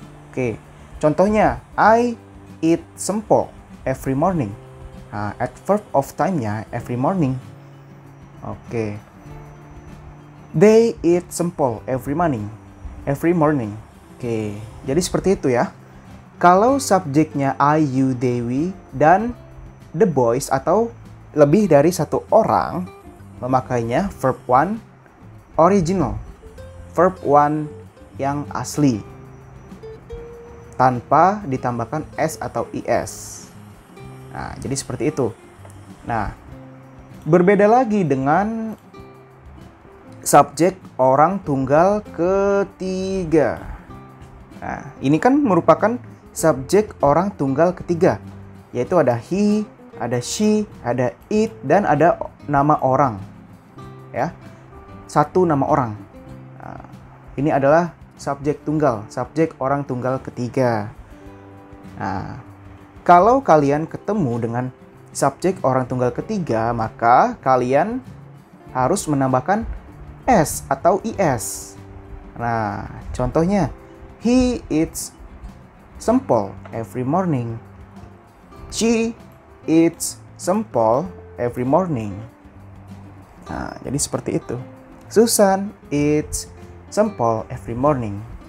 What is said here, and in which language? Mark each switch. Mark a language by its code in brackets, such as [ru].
[id] Oke, contohnya [en] I eat sempol every morning. [id] Nah, adverb of time-nya [en] every morning. [id] Oke. [en] They eat sempol every morning. Every morning. [id] Oke, jadi seperti itu ya. Kalau subjeknya I, you, they, we, dan the boys atau lebih dari satu orang, memakainya verb 1 original, verb 1 yang asli, tanpa ditambahkan s atau is. Nah, jadi seperti itu. Nah, berbeda lagi dengan subjek orang tunggal ketiga. Nah, ini kan merupakan subjek orang tunggal ketiga, yaitu ada he, ada she, ada it, dan ada nama orang. Ya. Satu nama orang. Nah, ini adalah subjek tunggal, subjek orang tunggal ketiga. Nah, kalau kalian ketemu dengan subjek orang tunggal ketiga, maka kalian harus menambahkan s atau is. Nah, contohnya, [en] he eats sempol every morning. She eats sempol every morning. [id] Nah, jadi seperti itu. [en] Susan eats sempol every morning.